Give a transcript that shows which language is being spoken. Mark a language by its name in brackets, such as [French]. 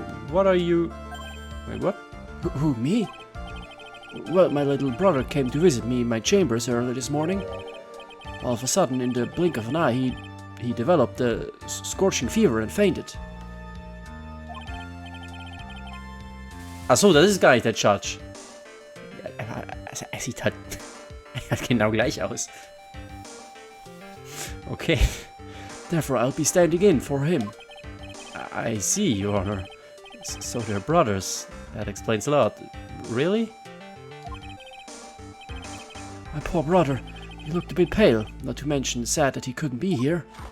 [English] What are you... Wait, what? Who, me? Well, my little brother came to visit me in my chambers early this morning. All of a sudden, in the blink of an eye, he developed a scorching fever and fainted. [German] Achso, das ist gar nicht der Judge. Er sieht halt genau gleich aus. [English] Okay. Therefore, I'll be standing in for him. I see, Your Honor. So they're brothers. That explains a lot. Really? My poor brother. He looked a bit pale, not to mention sad that he couldn't be here.